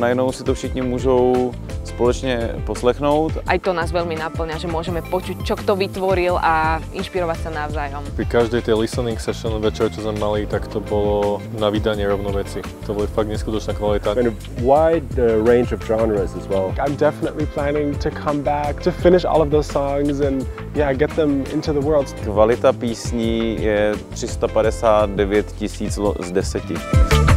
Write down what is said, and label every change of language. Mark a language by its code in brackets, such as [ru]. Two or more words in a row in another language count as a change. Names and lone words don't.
[cs] Najednou si to všichni můžou společně poslechnout. [sk] Aj to nás veľmi naplňa, že môžeme počuť, čo kto vytvoril a inšpirovať sa navzájom. Pri každej tej [en] listening session [sk] večer, čo sme mali, tak to bolo na vydanie rovno veci. To boli fakt neskutočná kvalita. [en] Kind of wide range of genres as well. I'm definitely planning to come back to finish all of those songs and yeah, get them into the world. [cs] Kvalita písní je 359 000 z 10.